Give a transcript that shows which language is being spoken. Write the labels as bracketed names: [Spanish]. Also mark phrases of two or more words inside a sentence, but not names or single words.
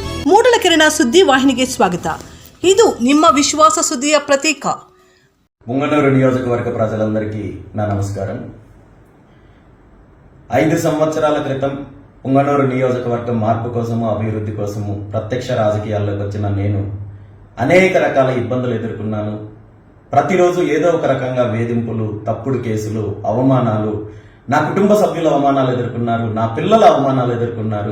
[Kannada] ಮೂಡಲ ಕಿರಣ ಸುದ್ದಿ ವಾಹಿನಿಗೆ ಸ್ವಾಗತ. ಇದು ನಿಮ್ಮ ವಿಶ್ವಾಸ ಸುದ್ದಿಯ ಪ್ರತೀಕ. [Telugu] పుంగనూరు నియోజకవర్గ ప్రజలందరికీ నా నమస్కారం. 5 సంవత్సరాల క్రితం పుంగనూరు నియోజకవర్గం మార్పు కోసము అభివృద్ధి కోసము ప్రత్యక్ష రాజకీయాల్లోకి వచ్చిన నేను అనేక రకాల ఇబ్బందులు ఎదుర్కొన్నాను. ప్రతిరోజు ఏదో ఒక రకంగా వేధింపులు, తప్పుడు కేసులు, అవమానాలు, నా కుటుంబ సభ్యుల అవమానాలు ఎదుర్కొన్నారు, నా పిల్లల అవమానాలు ఎదుర్కొన్నారు.